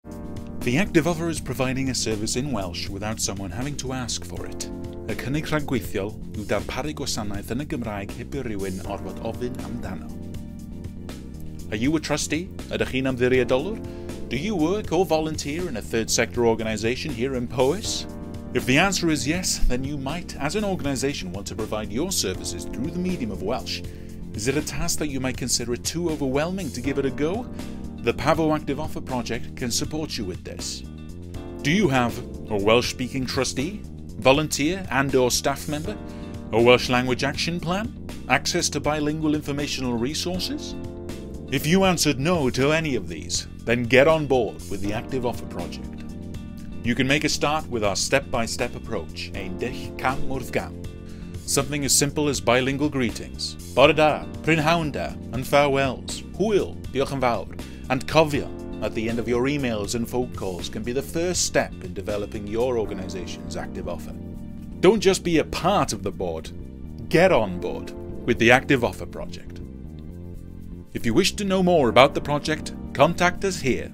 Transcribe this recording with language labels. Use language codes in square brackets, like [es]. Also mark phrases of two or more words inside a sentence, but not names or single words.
[en] The Active Offer is providing a service in Welsh without someone having to ask for it. [cy] Y cynnig rhagweithiol yw darparu gwasanaeth yn y Gymraeg heb i rywun orfod ofyn amdano. [en] Are you a trustee? [cy] Ydych chi'n ymddiriedolwr? [en] Do you work or volunteer in a third sector organisation here in Powys? If the answer is yes, then you might, as an organisation, want to provide your services through the medium of Welsh. Is it a task that you might consider it too overwhelming to give it a go? The Pavo Active Offer project can support you with this. Do you have a Welsh-speaking trustee, volunteer and/or staff member, a Welsh language action plan, access to bilingual informational resources? If you answered no to any of these, then get on board with the Active Offer project. You can make a start with our step-by-step approach, [cy] ein dull cam wrth gam. [en] Something as simple as bilingual greetings, [cy] bore da, prynhawn da, [en] and farewells, [cy] hwyl, diolch yn fawr, [en] and cofio at the end of your emails and phone calls can be the first step in developing your organisation's Active Offer. Don't just be a part of the board, get on board with the Active Offer project. If you wish to know more about the project, contact us here.